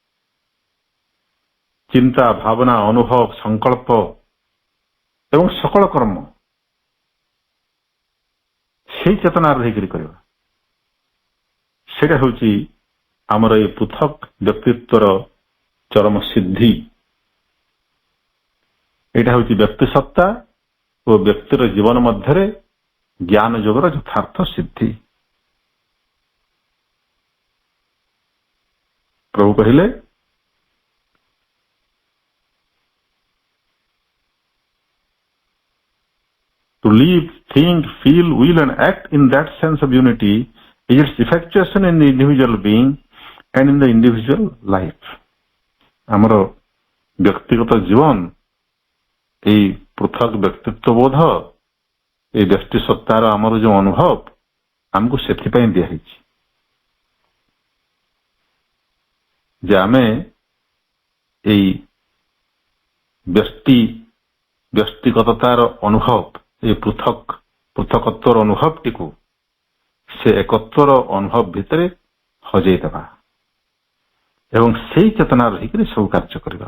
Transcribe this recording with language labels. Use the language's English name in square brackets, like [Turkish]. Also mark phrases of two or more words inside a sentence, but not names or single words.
[Odia] ଚିନ୍ତା ଭାବନା ଅନୁଭବ ସଂକଳ୍ପ ଏବଂ ସକଳ କର୍ମ ସେଇ ଚେତନାରେ ରହିକରି କରିବା, ସେଇଟା ହେଉଛି ଆମର এই ପୃଥକ ବ୍ୟକ୍ତିତ୍ୱର ଚରମ ସିଦ୍ଧି। ଏଇଟା ହେଉଛି ବ୍ୟକ୍ତି ସତ୍ତା ଓ ବ୍ୟକ୍ତିର ଜୀବନ ମଧ୍ୟରେ ଜ୍ଞାନ ଯୋଗର ଯଥାର୍ଥ ସିଦ୍ଧି। ପ୍ରଭୁ କହିଲେ, [English] to live, think, feel, will and act in that sense of unity is its effectuation in the individual being and in the individual life. [Odia] ଆମର ବ୍ୟକ୍ତିଗତ ଜୀବନ এই ପୃଥକ ବ୍ୟକ୍ତିତ୍ୱ ବୋଧ, এই ବ୍ୟକ୍ତି ସତ୍ତାର ଆମର ଯୋଉ ଅନୁଭବ ଆମକୁ ସେଥିପାଇଁ ଦିଆହେଇଛି ଯେ ଆମେ এই ବ୍ୟକ୍ତିଗତତାର ଅନୁଭବ, এই ପୃଥକତ୍ୱର ଅନୁଭବଟିକୁ ସେ ଏକତ୍ୱର ଅନୁଭବ ଭିତରେ ହଜେଇ ଦେବା ଏବଂ ସେଇ ଚେତନା ରହିକରି ସବୁ କାର୍ଯ୍ୟ କରିବା।